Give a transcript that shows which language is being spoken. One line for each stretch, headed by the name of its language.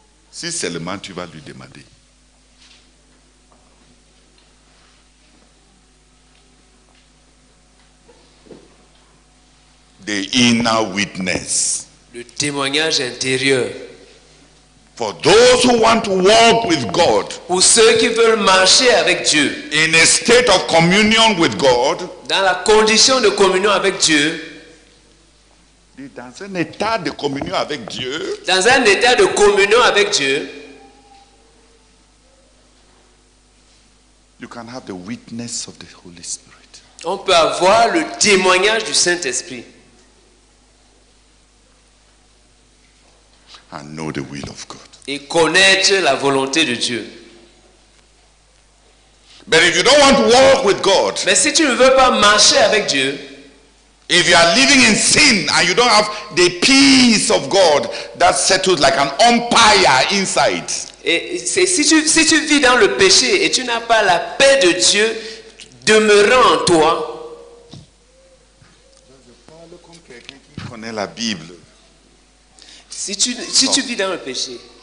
French: Si seulement tu vas lui demander.
English: The inner witness.
French: Le témoignage intérieur.
English: For those who want to walk with God.
French: Pour ceux qui veulent marcher avec Dieu.
English: In a state of communion with God.
French: Dans la condition de communion avec Dieu. Dans un état de communion avec Dieu. Dans un état de communion avec Dieu.
English: You can have the witness of the Holy Spirit.
French: On peut avoir le témoignage du Saint-Esprit.
English: And know the will of God.
French: Et connaître la volonté de Dieu.
English: But if you don't want to walk with God,
French: mais si tu ne veux pas marcher avec Dieu,
English: if you are living in sin and you don't have the peace of God that settles like an umpire inside.
French: Et si tu vis dans le péché et tu n'as pas la paix de Dieu demeurant en toi. Je parle comme quelqu'un qui connaît la Bible. Si tu vis dans le péché.